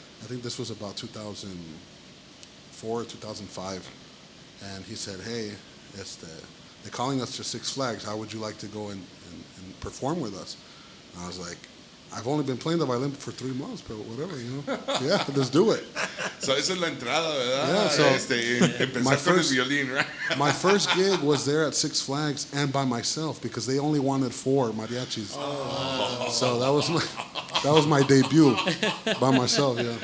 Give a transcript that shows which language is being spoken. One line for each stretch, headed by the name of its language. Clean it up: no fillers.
English: I think this was about 2004, 2005. And he said, hey, they're calling us to Six Flags. How would you like to go and perform with us? And I was like, I've only been playing the violin for 3 months, but whatever, you know. Yeah, let's do it.
Spanish: So esa es la entrada, ¿verdad?
English: Yeah, so
Spanish: empezar con el violín, right?
English: My first gig was there at Six Flags and by myself because they only wanted 4 mariachis. Oh. So that was my debut by myself, yeah.